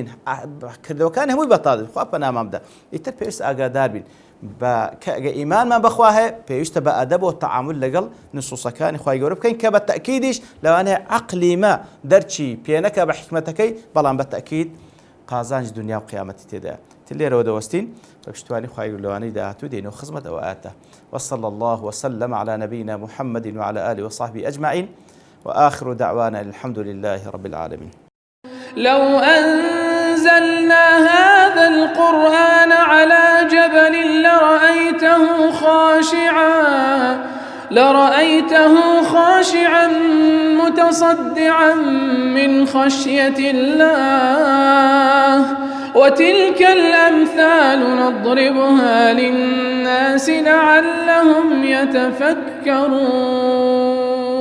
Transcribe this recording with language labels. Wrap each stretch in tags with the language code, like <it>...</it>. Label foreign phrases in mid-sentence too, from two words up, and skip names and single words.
<ckb>کردەوەکان هەمووی بەتاڵ خوا پەنامامدا ئیتر پێویستە ئاگادار بین کە ئیمانمان بەخوا هەیە پێویستە بە ئەدەب و تەعامل لەگەڵ نصوصەکانی خوای گەورە بکەین کە بە تەکیدیش لەوانەیە عەقلی مە دەرچی پێنەکە بە حکمەتەکەی بەڵام بە تەکید قازانجی دنیا و قیامەتی تێدایە لێرەوە دەوەستین بە پشتوانی خوای لەوانەی داهاتوو دێنەوە خزمەت ئەوە ئاتە</ckb> <ar>وصلى الله وسلم على نبينا محمد وعلى آله وصحبه أجمعين وآخر دعوانا الحمد لله رب العالمين. لو أنزلنا هذا القرآن على جبل لرأيته خاشعا متصدعا من خشية الله وتلك الأمثال نضربها للناس لعلهم يتفكرون</ar>